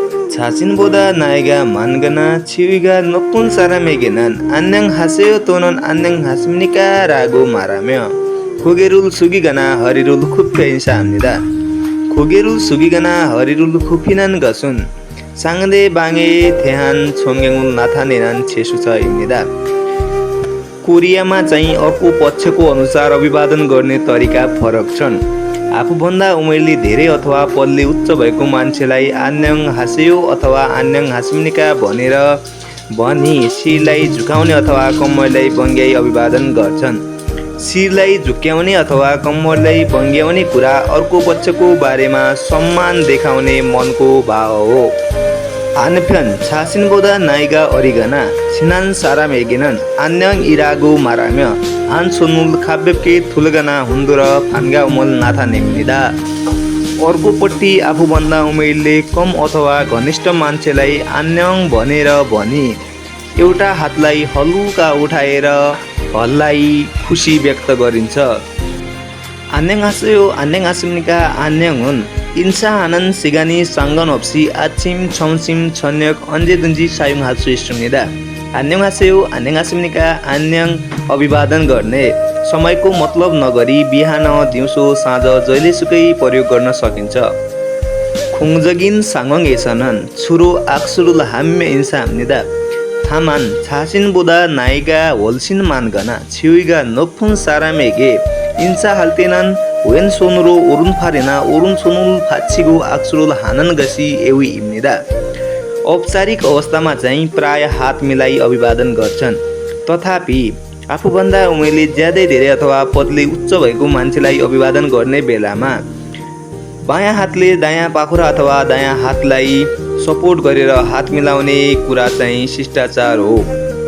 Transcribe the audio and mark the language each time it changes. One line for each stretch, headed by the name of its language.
Korean: 자신보다 나이가 많거나 지위가 높은 사람에게는 안녕하세요 또는 안녕하십니까 라고 말하며 고개를 숙이거나 허리를 굽혀 인사합니다. 고개를 숙이거나 허리를 굽히는 것은 상대방에 대한 존경을 나타내는 제스처입니다.
Nepali: कोरियामा चाहिँ अर्को पक्षको अनुसार अभिवादन गर्ने तरिका फरक छन्। आफूभन्दा उमेरले धेरै अथवा पदले उच्च भएको मान्छेलाई आन्यङ हासेयो अथवा आन्यङ हासिम्निका भनेर भनी शिरलाई झुकाउने अथवा कम्मरलाई बङ्ग्याई अभिवादन गर्छन्। शिरलाई झुक्याउने अथवा कम्मरलाई बङ्ग्याउने कुरा अर्को पक्षको बारेमा सम्मान देखाउने मनको भाव हो।
Korean: 한편 자신보다 나이가 어리거나 친한 사람에게는 안녕이라고 말하며 한 손을 가볍게 들거나 흔들어 반가움을 나타냅니다.
Nepali: अर्कोपट्टि आफूभन्दा उमेरले कम अथवा घनिष्ठ मान्छेलाई 안녕 भनेर भनी एउटा हातलाई हलुका उठाएर हल्लाई खुसी व्यक्त गरिन्छ।
Korean: 안녕하세요, 안녕하십니까, 안녕은 인사하는 시간이 상관없이 아침, 점심, 저녁 언제든지 사용할 수 있습니다. 안녕하세요, 안녕하십니까, 안녕
Nepali: अभिवादन गर्ने समयको मतलब नगरी बिहान, दिउँसो, साँझ जहिलेसुकै प्रयोग गर्न सकिन्छ।
Korean: 공적인 상황에서는 주로 악수를 하며 인사합니다. 다만 자신보다 나이가 훨씬 많거나 지위가 높은 사람에게 인사할 때는 왼손으로 오른팔이나 오른손을 받치고 악수를 하는 것이 예의입니다.
Nepali: औपचारिक अवस्थामा चाहिँ प्राय हात मिलाई अभिवादन गर्छन्। तथापि आफूभन्दा उमेरले ज्यादै धेरै अथवा पदले उच्च भएको मान्छेलाई अभिवादन गर्ने बेलामा बायाँ हातले दायाँ पाखुरा अथवा दायाँ हातलाई सपोर्ट गरेर हात मिलाउने कुरा चाहिँ शिष्टाचार हो।